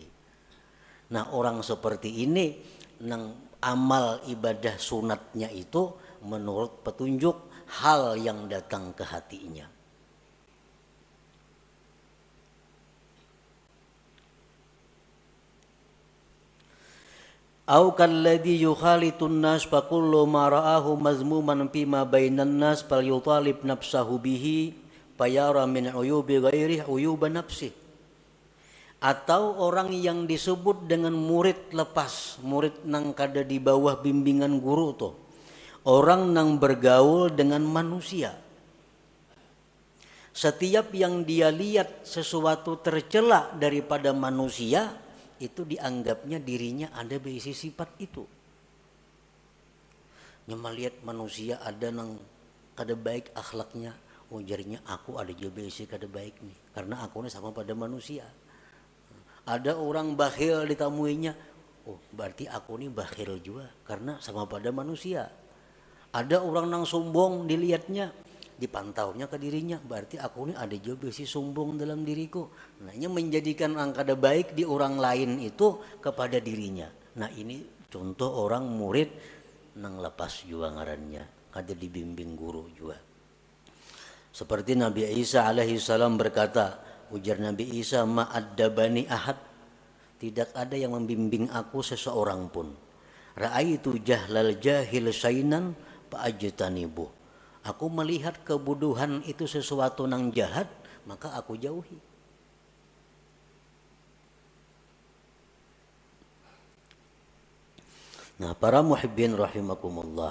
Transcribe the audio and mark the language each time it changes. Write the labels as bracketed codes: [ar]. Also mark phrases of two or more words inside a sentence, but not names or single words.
[id] Nah, orang seperti ini nang amal ibadah sunatnya itu menurut petunjuk hal yang datang ke hatinya. [ar] أو كالذي يخالط الناس فكل ما رآه مذموما فيما بين الناس فليطالب نفسه به فيرى من عيوب غيره عيوب نفسه. [id] Atau orang yang disebut dengan murid lepas, murid nang kada di bawah bimbingan guru tuh, orang nang bergaul dengan manusia. Setiap yang dia lihat sesuatu tercela daripada manusia, itu dianggapnya dirinya ada bisi sifat itu. [bjn] Nyama lihat manusia ada nang kada baik akhlaknya, ujarnya aku ada juga bisi kada baik nih, karena aku ini sama pada manusia. [id] Ada orang bakhil ditamuinya, oh berarti aku ini bakhil juga karena sama pada manusia. Ada orang nang sombong dilihatnya, dipantaunya ke dirinya, berarti aku ini ada juga bisi sombong dalam diriku. Nah, ini menjadikan angkada baik di orang lain itu kepada dirinya. Nah, ini contoh orang murid nang lepas juga ngarannya, kada dibimbing guru juga. Seperti Nabi Isa [ar] عليه السلام [id] berkata, ujar Nabi Isa, [ar] ما أدبني أحد, [id] tidak ada yang membimbing aku seseorang pun. [ar] رأيت جهل الجاهل شيئا فأجتنب. [id] Aku melihat kebodohan itu sesuatu nang jahat, maka aku jauhi. Nah, para [ar] محبين رحمكم الله.